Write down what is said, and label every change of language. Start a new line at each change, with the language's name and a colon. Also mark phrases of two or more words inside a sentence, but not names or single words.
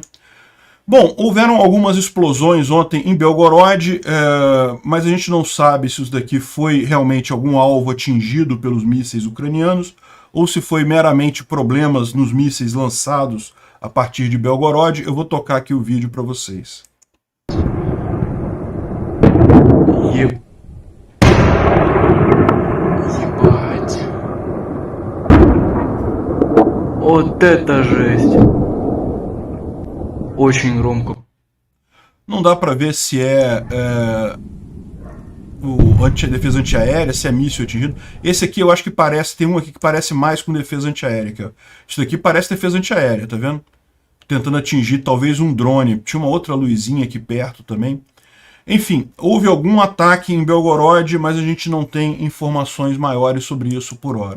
Portuguese: Bom, houveram algumas explosões ontem em Belgorod, mas a gente não sabe se isso daqui foi realmente algum alvo atingido pelos mísseis ucranianos, ou se foi meramente problemas nos mísseis lançados a partir de Belgorod. Eu vou tocar aqui o vídeo para vocês.
Russian: Ебать. Вот это жесть. Очень громко.
Portuguese: Não dá para ver se defesa antiaérea, se é míssil atingido. Esse aqui eu acho que parece, tem um aqui que parece mais com defesa antiaérea. Aqui, ó. Isso daqui parece defesa antiaérea, tá vendo? Tentando atingir talvez um drone. Tinha uma outra luzinha aqui perto também. Enfim, houve algum ataque em Belgorod, mas a gente não tem informações maiores sobre isso por hora.